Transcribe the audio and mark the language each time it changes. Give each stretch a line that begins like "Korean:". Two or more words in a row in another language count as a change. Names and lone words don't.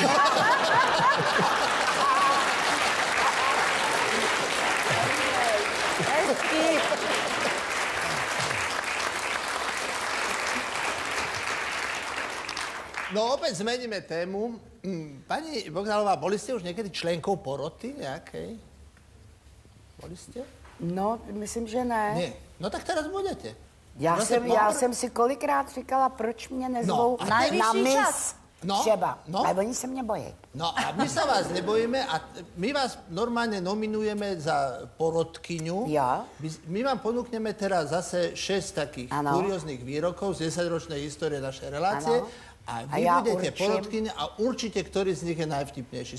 Slovak: No opäť zmeníme tému. Pani Bohdalová, boli ste už niekedy členkou poroty nejakej? Boli ste?
Czech: No, myslím, že ne.
Slovak: Nie. No tak teraz budete.
Czech: Já jsem si kolikrát říkala, proč mě nezvou na mis. No, Třeba. no. Ale oni se mě bojí.
Slovak: No a my sa vás nebojíme a my vás normálne nominujeme za porodkyňu. Ja. My vám ponúkneme teraz zase 6 takých kurióznych výrokov z 10-ročnej histórie našej relácie. A vy budete porodkyňa a určite, ktorý z nich je najvtipnejší.